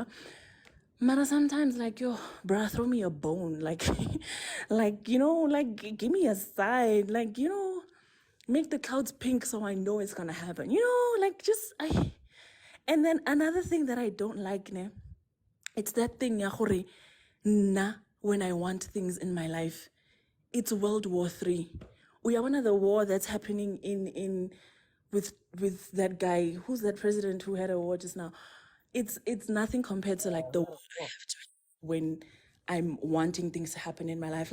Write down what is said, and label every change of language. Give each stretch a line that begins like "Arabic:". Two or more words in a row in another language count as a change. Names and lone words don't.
English: But sometimes like, yo, bruh, throw me a bone. Like, like, you know, like give me a side. Like, you know, make the clouds pink so I know it's gonna happen. You know, like just and then another thing that I don't like, ne, it's that thing,
Tswana: ya gore, na,
English: when I want things in my life, it's World War III. We are one of the war that's happening in with that guy. Who's that president who had a war just now? It's nothing compared to like the war I have to when I'm wanting things to happen in my life.